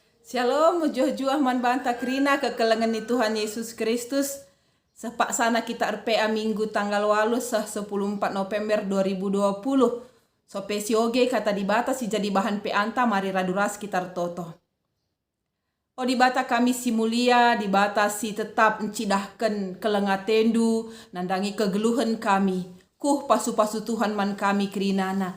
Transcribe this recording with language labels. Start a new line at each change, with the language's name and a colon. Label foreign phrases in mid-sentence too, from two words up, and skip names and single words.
Batak Karo: Shalom, mujuh-juah man banta krina kekelengan ni Tuhan Yesus Kristus.
Indonesian: Sepak sana kita RPA Minggu tanggal 8 14 November 2020.
Batak Karo: Sope sioge kata dibata si jadi bahan peanta mari raduras sekitar toto. O dibata kami si mulia, dibata si tetap encidahkan kelengatendu, nandangi kegeluhan kami. Kuh pasu-pasu Tuhan man kami kerinana.